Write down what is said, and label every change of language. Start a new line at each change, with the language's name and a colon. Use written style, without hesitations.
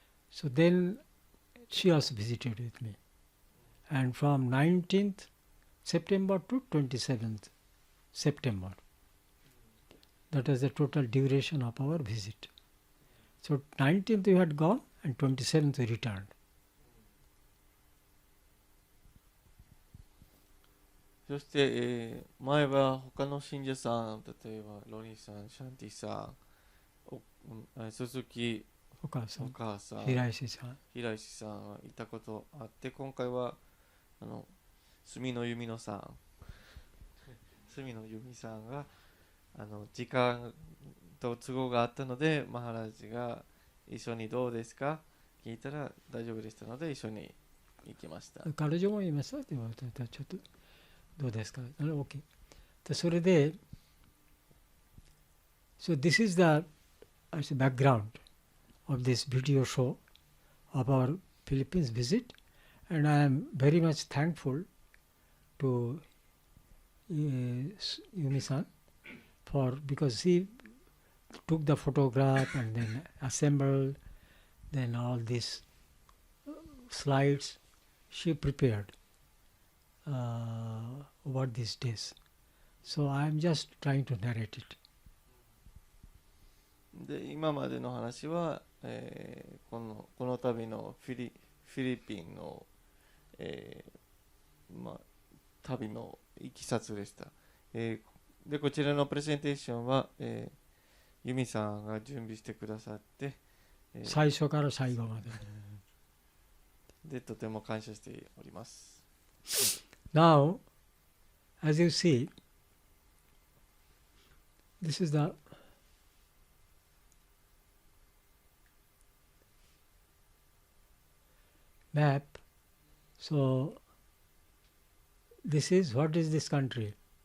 English: So then she also visited with me. And from 19th September to 27th September, that was the total duration of our visit. So 19th we had gone and 27th we returned.
Japanese: そして、前は他の信者さん、例えばロニーさん、シャンティさん、鈴木お母さん、お母さん、平石さん、平石さんいたことあって、今回は住野由美乃さん、住野由美さんが時間と都合があったので、マハラジが一緒にどうですか聞いたら大丈夫でしたので一緒に行きました。彼女も言いましたって言われたらちょっとどうですか？OK。それで、
English: so this is the background of this video show of our Philippines visit, and I am very much thankful to Yumi-san because she took the photograph and then assembled, then all these slides she prepared over these days. So I am just trying to narrate it.
Japanese: で、今までの話は、この度のフィリピンの、旅のいきさつでした。で、こちらのプレゼンテーションは、ユミさんが準備してくださって、最初から最後まで。で、とても感謝しております。
English: Now, as you see, this is the map. So, what is this country?